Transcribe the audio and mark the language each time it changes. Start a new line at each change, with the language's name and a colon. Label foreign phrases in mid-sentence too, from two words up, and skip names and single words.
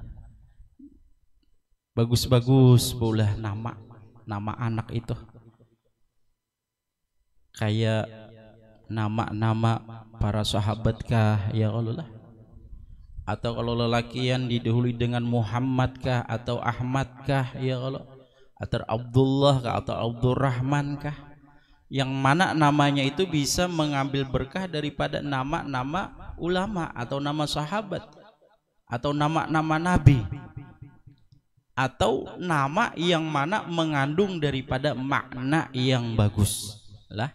Banjar: Bagus-bagus maulah nama anak itu. Kayak nama-nama para sahabat kah,
Arabic: يا الله,
Banjar: atau kalau lelakian didahului dengan Muhammad kah atau Ahmad kah,
Arabic: يا الله,
Banjar: atau Abdullah kah atau Abdurrahman kah, yang mana namanya itu bisa mengambil berkah daripada nama-nama ulama atau nama sahabat atau nama-nama nabi, atau nama yang mana mengandung daripada makna yang bagus lah.